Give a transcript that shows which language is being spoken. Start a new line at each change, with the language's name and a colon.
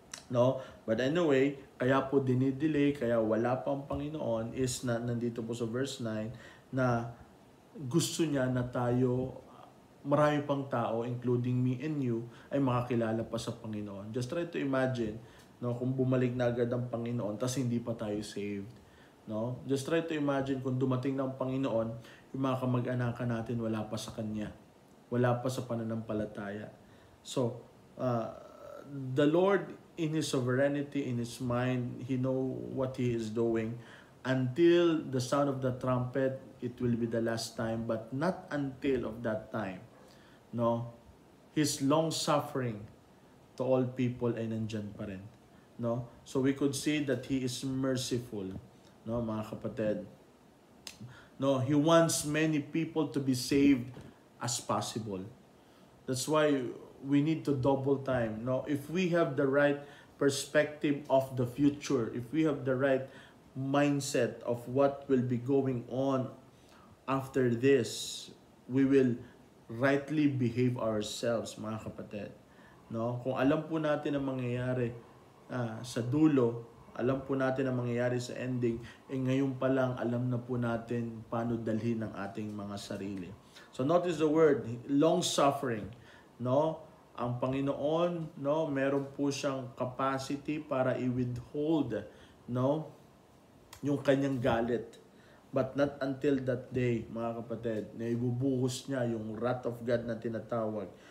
Filipino: No? But anyway, kaya po dinidelay, kaya wala pang Panginoon is na nandito po sa verse 9 na gusto niya na tayo, marami pang tao,
English: including me and you,
Filipino: ay makakilala pa sa Panginoon.
English: Just try to imagine,
Filipino: no, kung bumalik na agad ang Panginoon, tas hindi pa tayo saved. No?
English: Just try to imagine
Filipino: kung dumating ng Panginoon, yung mga kamag-anakan natin wala pa sa Kanya. Wala pa sa pananampalataya.
English: So, the Lord, in His sovereignty, in His mind, He know what He is doing. Until the sound of the trumpet, it will be the last time, but not until of that time. No? His long suffering to all people
Filipino: ay nandyan pa rin.
English: No? So we could see that He is merciful. No,
Filipino: mga kapatid.
English: No, He wants many people to be saved as possible. That's why we need to double time. No, if we have the right perspective of the future, if we have the right mindset of what will be going on after this, we will rightly behave ourselves,
Filipino: mga kapatid. No, kung alam po natin ang mangyayari sa dulo, alam po natin ang mangyayari sa ending, ngayon pa lang alam na po natin paano dalhin ang ating mga sarili.
English: So notice the word, long-suffering.
Filipino: No? Ang Panginoon, no, meron po siyang capacity para i-withhold, no, yung kanyang galit.
English: But not until that day,
Filipino: mga kapatid, na ibubuhos niya yung
English: wrath of God
Filipino: na tinatawag.